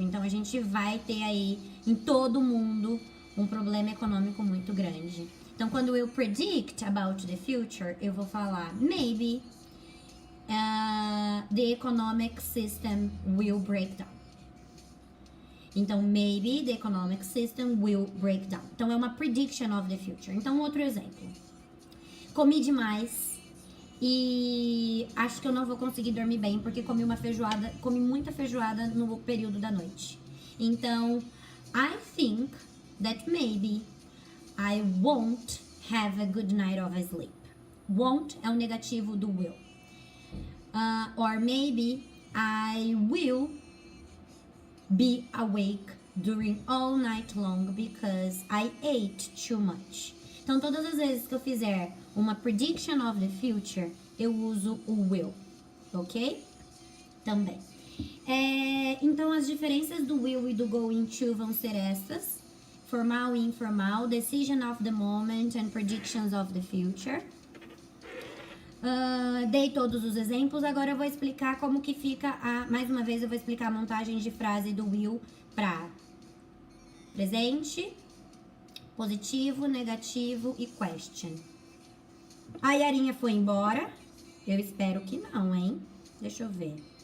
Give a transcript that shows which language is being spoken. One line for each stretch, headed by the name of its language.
Portuguese: Então, a gente vai ter aí em todo mundo um problema econômico muito grande. Então, quando eu
English: predict about the future,
Portuguese: eu vou falar,
English: maybe the economic system will break down. Então, maybe the economic system will break down.
Portuguese: Então, é uma
English: prediction of the future.
Portuguese: Então, outro exemplo. Comi demais e acho que eu não vou conseguir dormir bem porque comi muita feijoada no período da noite.
English: Então, I think that maybe I won't have a good night of sleep.
Portuguese: Won't é o negativo do will.
English: Or maybe I will be awake during all night long because I ate too much.
Portuguese: Então, todas as vezes que eu fizer uma
English: prediction of the future,
Portuguese: eu uso o will, ok? Também. Então, as diferenças do will e do going to vão ser essas. Formal e informal,
English: decision of the moment and predictions of the future.
Portuguese: Dei todos os exemplos, agora eu vou explicar como que fica mais uma vez eu vou explicar a montagem de frase do will para presente, positivo, negativo e question. A Yarinha foi embora? Eu espero que não, hein? Deixa eu ver.